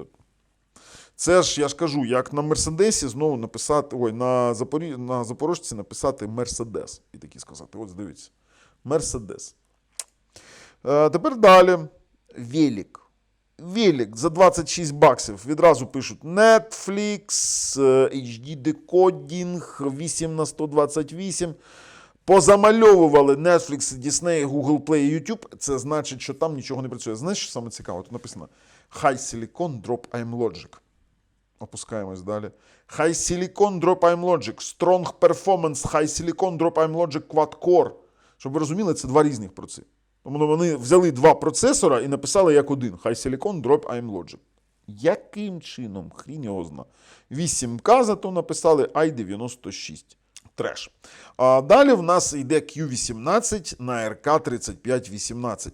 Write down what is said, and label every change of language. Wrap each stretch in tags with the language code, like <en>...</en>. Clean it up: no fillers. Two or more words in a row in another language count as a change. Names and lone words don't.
<uk>Це ж, я ж кажу, як на Мерседесі знову написати, на Запорожці написати Мерседес. І такі сказати, от дивіться, Мерседес. Тепер далі. Велик. Велик за 26 баксів. Відразу пишуть Netflix, HD декодінг, 8 на 128. Позамальовували Netflix, Disney, Google Play, YouTube. Це значить, що там нічого не працює. Знаєш, що саме цікаво? Тут написано High Silicon Drop I'm Logic. Опускаємось далі.</uk> <en>High Silicon Drop I'm Logic. Strong Performance High Silicon Drop I'm Logic Quad Core.</en> <uk>Щоб ви розуміли, це два різних процесори. Тому вони взяли два процесора і написали як один. High Silicon Drop I'm Logic. Яким чином? Хрінь його зна. 8К зато написали i96. Треш. А далі в нас йде Q18 на RK 3518.</uk>